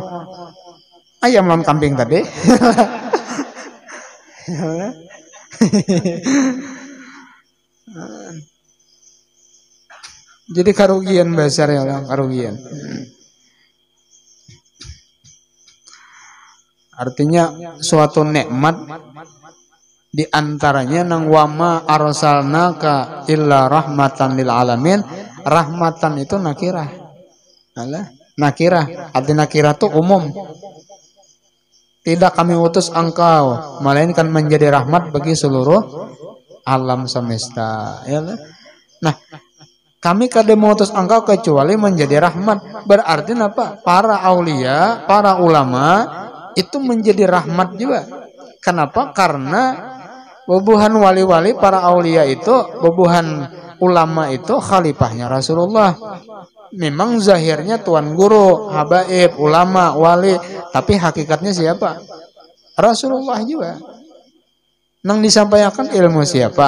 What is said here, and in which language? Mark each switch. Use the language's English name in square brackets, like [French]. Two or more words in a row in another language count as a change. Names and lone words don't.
[Banjar] Ayam lawan kambing tadi. Jadi karugian besar ya orang karugian. Artinya suatu nikmat di antaranya nang [Arabic] وما أرسلناك إلا رحمة للعالمين. [Indonesian] Rahmatan itu nakirah. Alah, nakirah. Arti nakirah itu umum. Tidak kami utus engkau melainkan menjadi rahmat bagi seluruh alam semesta. Yalah. [Banjar] Nah, kami kada mengutus engkau kecuali menjadi rahmat. [Indonesian] Berarti apa? Para aulia, para ulama itu menjadi rahmat juga. Kenapa? [Banjar] Karena bubuhan wali-wali para aulia itu, bubuhan ulama itu khalifahnya Rasulullah. [Indonesian] Memang zahirnya tuan guru, habaib, ulama, wali, tapi hakikatnya siapa? Rasulullah juga. [Banjar] Nang disampaikan ilmu siapa?